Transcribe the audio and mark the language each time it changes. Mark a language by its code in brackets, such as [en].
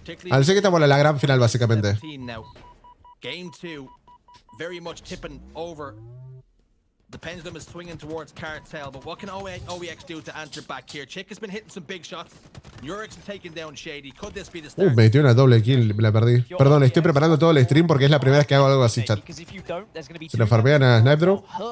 [es] Al ser que estamos en la gran final, básicamente. [en] Game 2, very much tipping over. The pendulum is swinging towards Cartel, but what can OEX do to answer back here? CchiK has been hitting some big shots. NURIX is taking down Shaady. Could this be the start? [es] Me metió una doble kill, me la perdí. Perdón, estoy preparando todo el stream porque es la primera vez que hago algo así, chat. Se lo farmean a Snipedrone.